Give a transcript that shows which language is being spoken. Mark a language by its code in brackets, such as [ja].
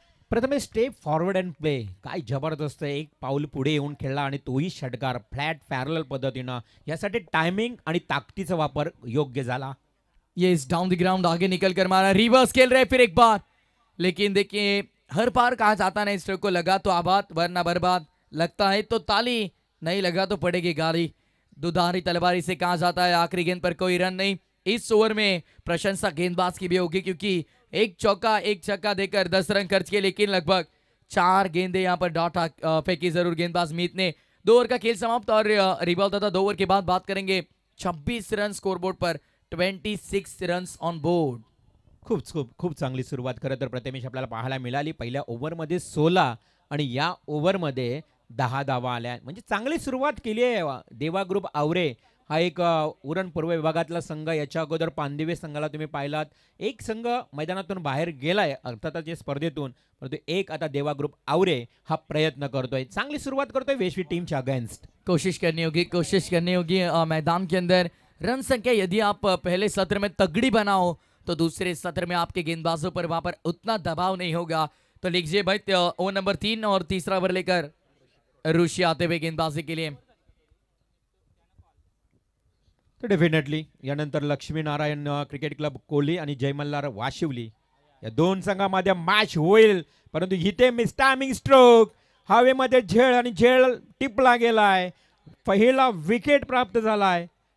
[mr] Prathamesh [en] step forward and play [mr] काय जबरदस्त. एक पाऊल पुढे येऊन खेळला आणि तोही षटकार फ्लॅट पॅरल पद्धतीनं. यासाठी टायमिंग आणि ताकदीचा वापर योग्य झाला. [en] yes down the ground [hi] आगे निकल कर मारा. रिवर्स खेल रहे फिर एक बार. लेकिन देखिए हर बार कहा जाता नहीं स्ट्रोक को लगा तो आबाद वरना बर्बाद. लगता है तो ताली, नहीं लगा तो पड़ेगी गाली. दुधारी तलवारी से कहा जाता है आखिरी गेंद पर कोई रन नहीं. इस ओवर में प्रशंसा गेंदबाज की भी होगी क्योंकि एक चौका एक छक्का देकर 10 रन खर्च किए. लेकिन लगभग 4 गेंदे यहाँ पर डॉट फेंकी जरूर गेंदबाज मीत ने. 2 ओवर का खेल समाप्त और रिबॉल तथा 2 ओवर के बाद बात करेंगे 26 रन स्कोरबोर्ड पर, 26 रन ऑन बोर्ड. [mr] खूप खूप खूप चांगली सुरुवात खरं तर प्रथमेश आपल्याला पाहायला मिळाली. पहिल्या ओव्हरमध्ये 16 आणि या ओव्हरमध्ये 10 धावा आल्या. म्हणजे चांगली सुरुवात केली आहे. देवा ग्रुप आवरे हा एक उरण पूर्व विभागातला संघ. याच्या अगोदर पानदिवे संघाला तुम्ही पाहिलात. एक संघ मैदानातून बाहेर गेलाय अर्थातच स्पर्धेतून, परंतु एक आता देवा ग्रुप आवरे हा प्रयत्न करतोय. चांगली सुरुवात करतोय वेशवी टीमच्या अगेंस्ट. [hi] कोशिश करनी होगी मैदान के अंदर रन संख्या यदि आप पहले सत्र में तगड़ी बनाओ तो दूसरे सत्र में आपके गेंदबाजों पर वहां पर उतना दबाव नहीं होगा. तो लीजिए भाई ओवर नंबर 3 और तीसरा ओवर लेकर ऋषि आते हुए गेंदबाजी के लिए. [mr] तर डेफिनेटली यानंतर लक्ष्मी नारायण क्रिकेट क्लब कोहली आणि जय मल्हार वाशिवली या 2 संघांमध्ये मॅच होईल. परंतु इथे मिसटायमिंग स्ट्रोक हवेमध्ये झेल आणि झेल टिपला गेलाय. पहिला विकेट प्राप्त झालाय.